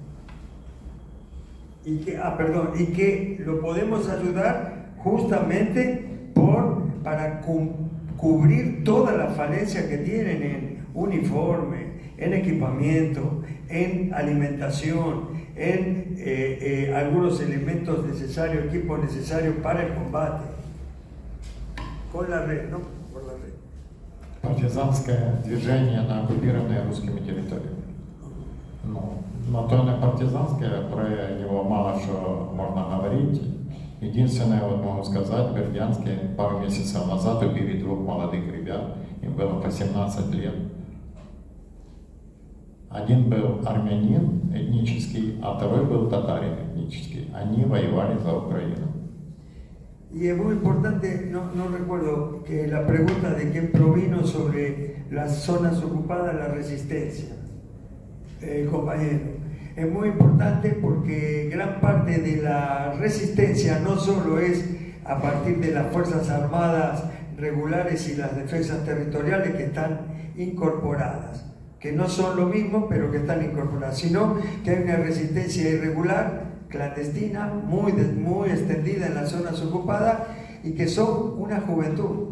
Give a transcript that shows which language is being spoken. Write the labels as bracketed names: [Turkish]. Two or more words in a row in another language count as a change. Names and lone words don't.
[Spanish] Y que lo podemos ayudar justamente para cubrir toda la falencia que tienen en uniforme, en equipamiento, en alimentación, en algunos elementos necesarios, equipos necesarios para el combate. Con la red, ¿no? Por la red. [Russian] Партизанское движение на оккупированной русскими территориями. Но то не партизанское, про него мало что можно говорить. Единственное, вот могу сказать, Бердянске пару месяцев назад убили 2 молодых ребят, им было по 17 лет. Один был армянин этнический, а второй был татарин этнический. Они воевали за Украину. [Spanish] Y es muy importante, no recuerdo, que la pregunta de quién provino sobre las zonas ocupadas, la resistencia, compañero. Es muy importante porque gran parte de la resistencia no solo es a partir de las Fuerzas Armadas regulares y las defensas territoriales que están incorporadas, que no son lo mismo, pero que están incorporadas, sino que hay una resistencia irregular, clandestina, muy extendida en las zonas ocupadas y que son una juventud.